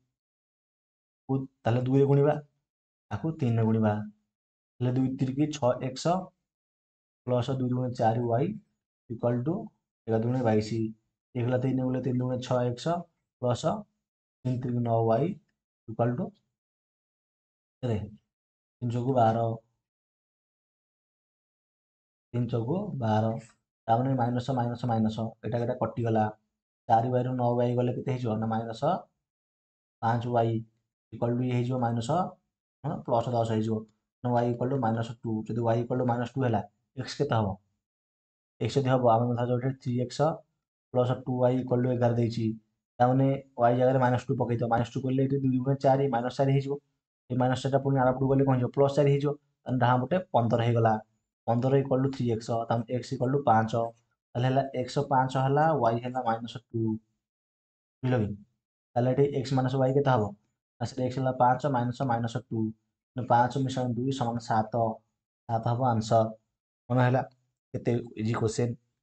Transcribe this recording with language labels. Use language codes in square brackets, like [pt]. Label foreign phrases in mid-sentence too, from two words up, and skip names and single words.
[or] ତାହେଲେ 2 ରେ ଗୁଣିବା ଆକୁ 3 ରେ ଗୁଣିବା ହେଲେ 2 3 6x ପ୍ଲସ୍ 2 ଦୁଗୁଣେ 4y [en] equal to [or] 11 ଦୁଗୁଣେ 22 1 ହେଲା 3 ଗୁଣେ 3 ଦୁଗୁଣେ 6x ପ୍ଲସ୍ 3 3 9y [en] equal to [or] କେତେ 3 ଚଉକୁ 12 3 ଚଉକୁ 12 ତାମାନେ [en] minus minus minus [or] ଏଟା କଟିଗଲା 4y ରୁ 9y ଗଲେ କେତେ ହେଇଯିବ ନା ମାଇନସ୍ 5y [en] equal to [or] ये ହେଇଯିବ [en] minus plus [or] 10 ହେଇଯିବ y [en] equal to [or] -2 ଯଦି y [en] equal to [or] -2 ହେଲା x କେତେ ହବ x ଯଦି ହବ ଆମେ କଥା ଯୋଉଠି 3x ପ୍ଲସ୍ 2y [en] equal to [or] 11 ଦେଇଛି ତାମାନେ y ଜାଗାରେ -2 ପକେଇଦିଅ -2 କଲେ ଏଠି 2 ଗୁଣେ 4 -4 ହେଇଯିବ ଏ ମାଇନସ୍ ଟା ପୁଣି ଆରପଟକୁ ଗଲେ କଣ ହେଇଯିବ +4 ହେଇଯିବ ତାହେଲେ ଡାହାଣ ପଟେ 15 ହେଇଗଲା 15 [en] equal to [or] 3x ତାହେଲେ x [en] equal to [or] 5 ତାହେଲେ ହେଲା x 5 ହେଲା y ହେଲା -2 ବୁଝିଲ କି ତାହେଲେ ଏଠି x - y କେତେ ହବ एक्स ହେଲା 5 -2 5 ମିଶାଇ 2 ସମାନ 7 7 ହବ ଆନ୍ସର ମନେ ହେଲା କେତେ [en] easy question